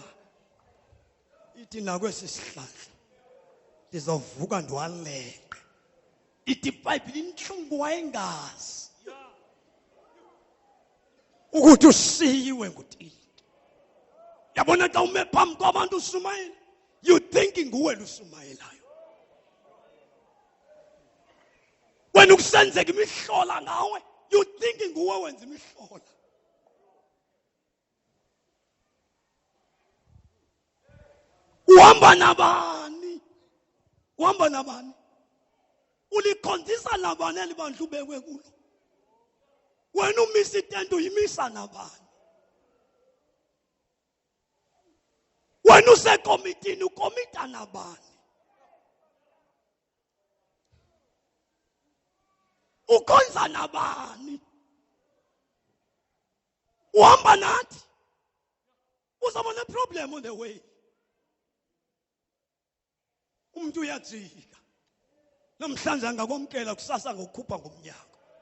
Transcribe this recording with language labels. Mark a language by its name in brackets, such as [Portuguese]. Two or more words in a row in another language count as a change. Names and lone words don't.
[Xhosa] Ithi nakwesi sihlahla ndizovuka ndiwaleqe. Ithi iBhayibhile inhlungu wayengazi ukuthi usiyiwe nguThixo. Yabona xa ume phambi kwabantu usumayela, [English] you thinking [Xhosa] nguwe lusumayelayo. Wena ukusenzeka imihlola ngawe, [English] you thinking [Xhosa] nguwe wenza imihlola. Uhamba nabani? Uhamba nabani? Ulikhonzisa nabani elibandla ubekwe kulo? Wena umisa itente uyimisa nabani? Wena usekomitini ukomita nabani? Ukhonza nabani? Uhamba nathi? Uzaba ne- [English] problem on the way. [Xhosa] Umuntu uyajika. Namhlanje angakwamkela kusasa ngokukhupha ngomnyaka.